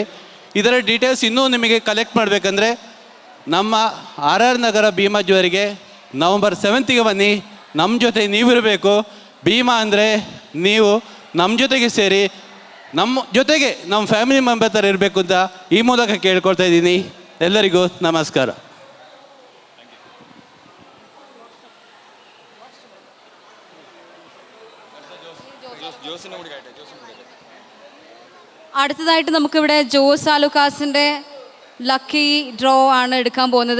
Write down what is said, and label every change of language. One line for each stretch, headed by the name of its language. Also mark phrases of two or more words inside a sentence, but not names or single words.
Kannada: ಇದರ ಡೀಟೇಲ್ಸ್ ಇನ್ನೂ ನಿಮಗೆ ಕಲೆಕ್ಟ್ ಮಾಡಬೇಕಂದ್ರೆ ನಮ್ಮ RR ನಗರ ಭೀಮಾ ಜ್ಯುವೆಲರಿಗೆ ನವಂಬರ್ 7ಗೆ ಬನ್ನಿ. ನಮ್ಮ ಜೊತೆ ನೀವಿರಬೇಕು. ಭೀಮಾ ಅಂದರೆ ನೀವು ನಮ್ಮ ಜೊತೆಗೆ ಸೇರಿ ನಮ್ಮ ಜೊತೆಗೆ ನಮ್ಮ
English: family member
Kannada: ಥರ ಇರಬೇಕು ಅಂತ ಈ ಮೂಲಕ ಕೇಳ್ಕೊಳ್ತಾ ಇದ್ದೀನಿ. ಎಲ್ಲರಿಗೂ ನಮಸ್ಕಾರ.
Malayalam: അടുത്തതായിട്ട് നമുക്കിവിടെ ജോസ് ആലുക്കാസിൻ്റെ
English: lucky draw
Malayalam: ആണ് എടുക്കാൻ പോകുന്നത്.